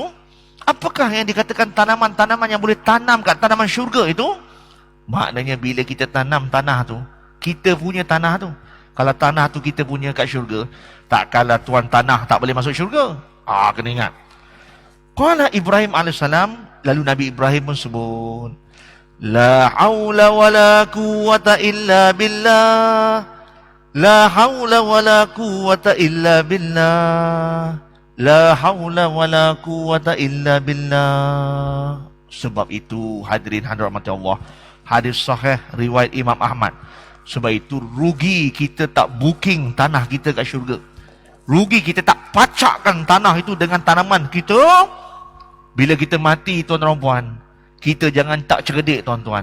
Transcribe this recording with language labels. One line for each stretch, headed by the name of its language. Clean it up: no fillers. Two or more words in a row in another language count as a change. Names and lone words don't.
Malay: Apakah yang dikatakan tanaman-tanaman yang boleh tanam kat tanaman syurga itu? Maknanya bila kita tanam tanah tu, kita punya tanah tu, kalau tanah tu kita punya kat syurga, takkanlah tuan tanah tak boleh masuk syurga. Kena ingat.
Arabic: قال إبراهيم عليه السلام,
Malay: lalu Nabi Ibrahim pun sebut,
Arabic: لا حول ولا قوة إلا بالله، لا حول ولا قوة إلا بالله، لا حول ولا قوة إلا بالله.
Malay: Sebab itu hadirin hadirat rahmati Allah, hadis sahih riwayat Imam Ahmad. Sebab itu rugi kita tak booking tanah kita kat syurga, rugi kita tak pacakkan tanah itu dengan tanaman kita. Bila kita mati tuan-tuan puan, kita jangan tak cerdik tuan-tuan.